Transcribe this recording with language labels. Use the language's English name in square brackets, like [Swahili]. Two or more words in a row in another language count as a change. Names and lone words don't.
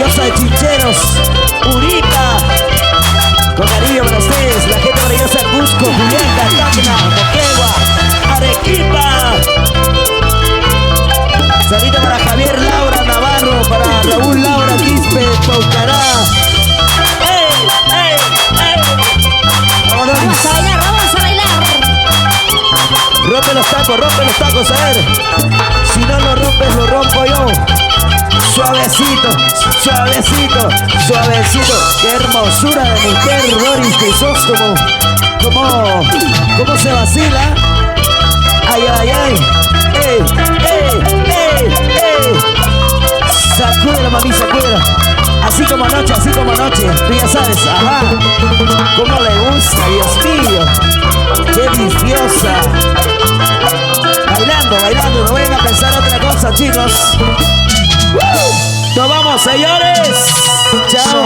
[Spanish] de Chincheros, Uripa. Con cariño para ustedes, la gente maravillosa de Cusco, Juliaca, Tacna, Moquegua, Arequipa. Salita para Javier Laura Navarro, para Raúl Laura Quispe, Paucará. ¡Ey, ey, ey! Vamos Vamos a bailar, vamos a bailar. Rompe los tacos, a ver. Si no lo rompes, lo rompo yo. Suavecito, suavecito, suavecito. Qué hermosura de mujer, Doris Crisóstomo. ¿Cómo se vacila? Ay, ay, ay. ¡Ey, ey, ey, ey! Sacúdela, mami, sacúdela. Así como anoche, tú ya sabes, ajá. Cómo le gusta, Dios mío. Qué deliciosa. Bailando, no vayan a pensar otra cosa, chicos. Nos vamos, señores. Chao.